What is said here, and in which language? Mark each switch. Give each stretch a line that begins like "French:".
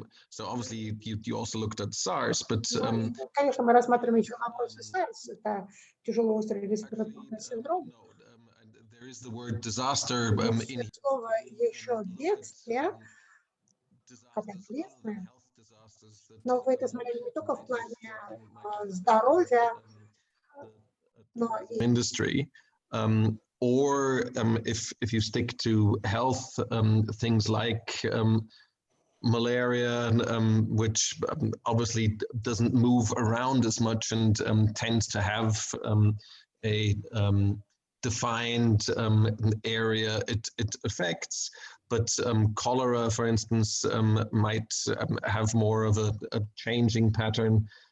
English: So obviously you also looked at SARS, but
Russian: конечно, мы рассматриваем еще вопросы SARS, это тяжелый острый респираторный синдром.
English: There is the word disaster in
Russian: слово еще бедствие, катаклизмы, но вы это смотрели не только в плане здоровья, но и
English: industry. Or if you stick to health, things like malaria, which obviously doesn't move around as much and tends to have a defined area it affects, but cholera, for instance, might have more of a changing pattern.